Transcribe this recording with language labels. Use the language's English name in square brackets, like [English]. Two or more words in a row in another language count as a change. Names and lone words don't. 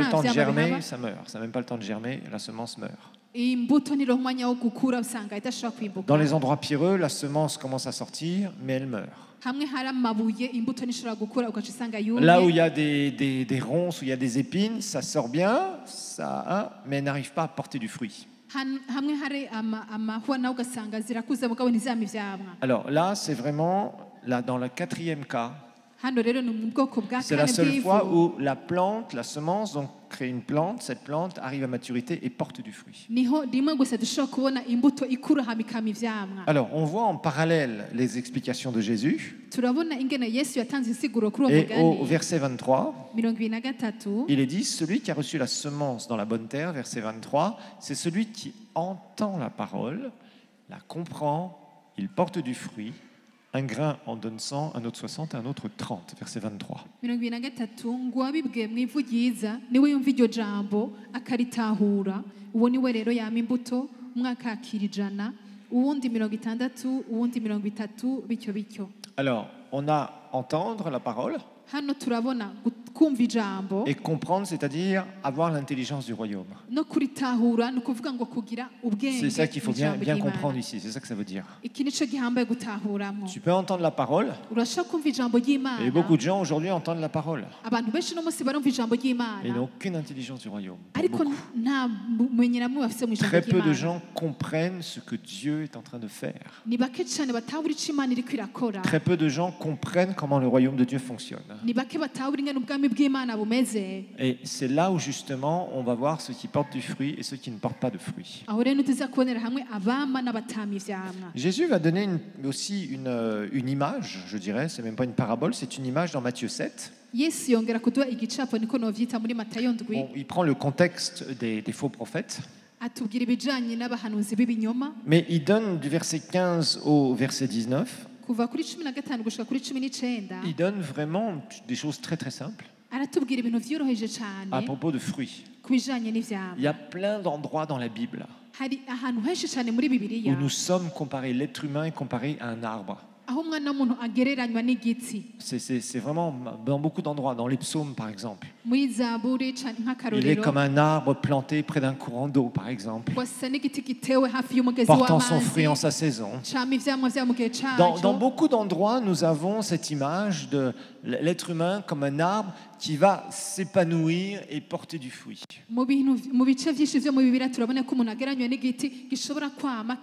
[Rundi] nta [French] temps de [Rundi] vyamwa [French] germer, [Rundi] bihaba. [French] ça meurt. Ça n'a même pas le temps de germer, la semence meurt. [Rundi] Imbuto ni umwanya wo gukura usanga idashobora kwimbuka. [French] Dans les endroits pierreux, la semence commence à sortir, mais elle meurt. [Rundi] Hamwe hari amabuye imbuto nishobora gukura ugaca usanga [French] Là où il [Rundi] yumye. [French] y a des ronces, où il y a des épines, ça sort bien, mais elle n'arrive pas à porter du fruit. [Rundi] Hamwe hari amahwa nawe ugasanga zirakuze mugabo ntizama ivyamwa. [French] Alors là, c'est vraiment, là, dans le 4e cas, [Rundi] Hano rero ni mu bwoko bwa [French] c'est la [Rundi] kane [French] seule fois [Rundi] bw'ivu. [French] où la plante, la semence, donc crée une plante, cette plante arrive à maturité et porte du fruit. [Rundi] Niho rimwe gusa dushobora kubona imbuto ikura hama ikama ivyamwa. [French] Alors, on voit en parallèle les explications de Jésus. [Rundi] Turabona ingene Yesu yatanze insiguro kuri uwo [French] Et au [Rundi] mugani. [French] verset 23, [Rundi] 23 [French] il est dit, celui qui a reçu la semence dans la bonne terre, verset 23, c'est celui qui entend la parole, la comprend, il porte du fruit. Un grain en donne 100, un autre 60, un autre 30, verset 23. [Rundi] 23 ngo wabibwiye mu ivu ryiza niwe yumva iryo jambo akaritahura uwo niwe rero yama imbuto umwe akakira 100 uwundi 60 uwundi 30 bityo bityo. [French] Alors, on a entendre la parole [Rundi] Hano turabona kumva ijambo [French] et comprendre, c'est-à-dire avoir l'intelligence du royaume. [Rundi] no kuritahura ni ukuvuga ngo kugira ubwenge. [French] C'est ça qu'il faut bien, [Rundi] mu [French] bien [Rundi] ijambo [French] comprendre [Rundi] ry'Imana. [French] ici, c'est ça que ça veut dire. [Rundi] Iki nico gihambaye gutahuramwo. [French] Tu peux entendre la parole, [Rundi] Urashobora kumva ijambo ry'Imana. [French] et beaucoup de gens aujourd'hui entendent la parole, [Rundi] Abantu benshi no munsi barumva ijambo [French] mais ils [Rundi] ry'Imana [French] n'ont aucune intelligence du royaume. [Rundi] ariko [French] Beaucoup. [Rundi] nta bumenyi namwe bafise mu ijambo [French] Très peu de [Rundi] ry'Imana. [French] gens comprennent ce que Dieu est en train de faire. [Rundi] Ni bake cyane batahura ico Imana iriko irakora. [French] Très peu de gens comprennent comment le royaume de Dieu fonctionne. [Rundi] Ni bake batahura ingene ubwami bw'Imana bumeze. [French] Et c'est là où justement on va voir ceux qui portent du fruit et ceux qui ne portent pas de fruit. [Rundi] Aho rero tuza kubonera hamwe abama n'abatama ivyamwa. [French] Jésus va donner aussi une image, je dirais, c'est même pas une parabole, c'est une image dans Matthieu 7. [Rundi] Yesu yongera kuduha igicapo niko novyita muri Matayo 7 [French] Bon, il prend le contexte des faux prophètes, [Rundi] atubwira ibijanye n'abahanuzi b'ibinyoma [French] mais il donne du verset 15 au verset 19, [Rundi] kuva kuri 15 gushika kuri 19 [French] il donne vraiment des choses très très simples [Rundi] aratubwira ibintu vyoroheje [French] à [Rundi] cane [French] propos de fruits. [Rundi] ku bijanye n'ivyamwa. [French] Il y a plein d'endroits dans la Bible [Rundi] Hari ahantu henshi cane muri [French] où [Rundi] Bibiliya [French] nous sommes comparés, l'être humain est comparé à un arbre. [Rundi] aho umwana w'umuntu agereranywa n'igiti. [French] C'est vraiment dans beaucoup d'endroits, dans les psaumes par exemple. [Rundi] Muri Zaburi canke [French] Il est [Rundi] nk'akarorero [French] comme un arbre planté près d'un courant d'eau par exemple, [Rundi] wasa n'igiti gitewe hafi y'umugezi [French] portant son fruit en [Rundi] w'amazi [French] sa saison. [Rundi] cama ivyamwa vya mu gihe [French] Dans [Rundi] caco. [French] beaucoup d'endroits, nous avons cette image de l'être humain comme un arbre qui va s'épanouir et porter du fruit. [Rundi] Mu bice vyinshi vyo mu Bibiliya turabona ko umuntu agereranywa n'igiti gishobora kwama